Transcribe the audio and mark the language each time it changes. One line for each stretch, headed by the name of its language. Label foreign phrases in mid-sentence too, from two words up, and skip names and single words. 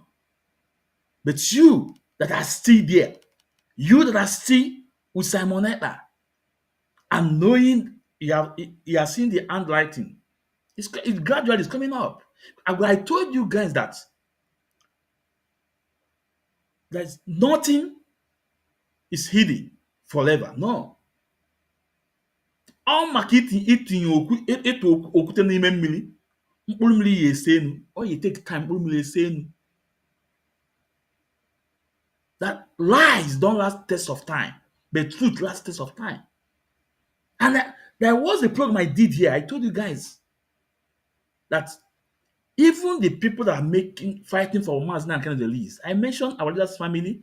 English: But you that are still there, you that are still with Simon Ekpa, and knowing you have seen the handwriting, it gradually is coming up. And when I told you guys that there's nothing is hidden forever. No.
Igbo: Ọ maka itinye okwute n'ime mmiri, mkpụrụ mmiri ya ese enu. Ọ ya
English: take time
Igbo: mkpụrụ mmiri ese enu.
English: That lies don't last test of time, but truth lasts test of time. And there was a program I did here. I told you guys that even the people that are fighting for Maazin and Kennedy release, I mentioned our leader's family.